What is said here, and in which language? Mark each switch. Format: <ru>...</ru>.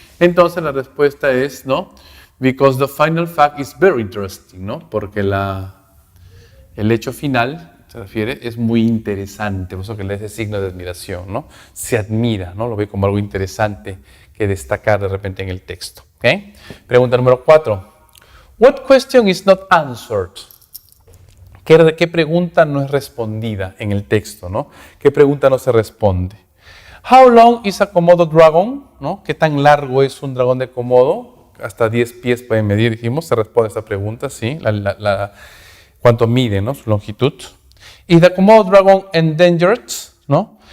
<es>Entonces la respuesta es,</es> <en>¿no? Because the final fact is very interesting, ¿no?</en> <es>Porque el hecho final, se refiere, es muy interesante, por eso que le da ese signo de admiración, ¿no? Se admira, ¿no? Lo ve como algo interesante que destacar de repente en el texto. ¿Okay? Pregunta número 4.</es> <en>What question is not answered?</en> <es>¿Qué pregunta no es respondida en el texto, ¿no? ¿Qué pregunta no se responde?</es> <en>How long is a Komodo dragon?</en> <es>¿No? ¿Qué tan largo es un dragón de Komodo? Hasta 10 pies pueden medir, dijimos. Se responde esta pregunta, sí. ¿Cuánto mide, ¿no? Su longitud.</es> <en>¿Is the Komodo dragon endangered?</en> <es>¿No?</es>